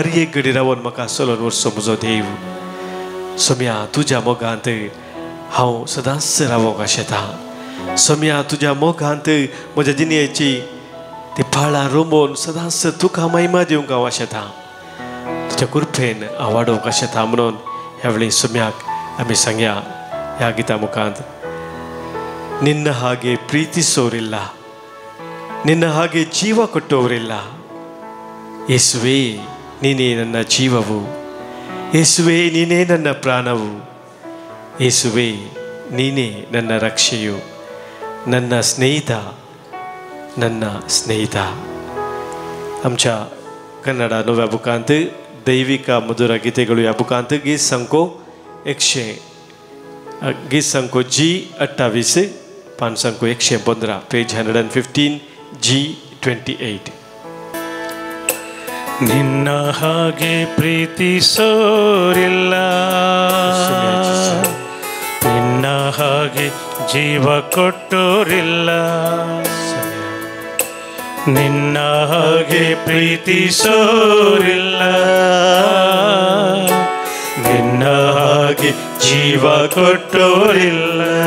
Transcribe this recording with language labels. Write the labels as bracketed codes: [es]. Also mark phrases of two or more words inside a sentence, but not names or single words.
[kok] एक घडी रावन म्हाका चलोन व्हरचो म्हजो देव सौम्या तुज्या मोगांत हांव सदांच रावोंक आशेतां सौम्या तुज्या मोगांत म्हज्या जिणयेची ती पाळां रोंबोन सदांच तुका महिमा दिवंक हांव आशेतां तुज्या कृपेन हांव वाडोवंक आशेतां म्हणून ह्या वेळी सौम्याक आमी सांगया ह्या गिता मुखांत [kn] ನಿನ್ನ ಹಾಗೆ ಪ್ರೀತಿಸೋರಿಲ್ಲ ನಿನ್ನ ಹಾಗೆ ಜೀವ ಕೊಟ್ಟವರಿಲ್ಲ ಯೇಸುವೇ ನೀನೇ ನನ್ನ ಜೀವವು ಯೇಸುವೇ ನೀನೇ ನನ್ನ ಪ್ರಾಣವು ಯೇಸುವೇ ನೀನೇ ನನ್ನ ರಕ್ಷೆಯು, ನನ್ನ ಸ್ನೇಹಿತ, ನನ್ನ ಸ್ನೇಹಿತ. [kok] आमच्या कन्नड नव्या बुकांत दैविक मधुर गीतेಗಳು या बुकांत गीत संको 100 गीत संको G28 पान संको 115 पेज 115 G28. [kn] ನಿನ್ನ ಹಾಗೆ ಪ್ರೀತಿಸೋರಿಲ್ಲ, ನಿನ್ನ ಹಾಗೆ ಜೀವ ಕೊಟ್ಟೋರಿಲ್ಲ, ನಿನ್ನ ಹಾಗೆ ಪ್ರೀತಿಸೋರಿಲ್ಲ, ನಿನ್ನ ಹಾಗೆ ಜೀವ ಕೊಟ್ಟೋರಿಲ್ಲ.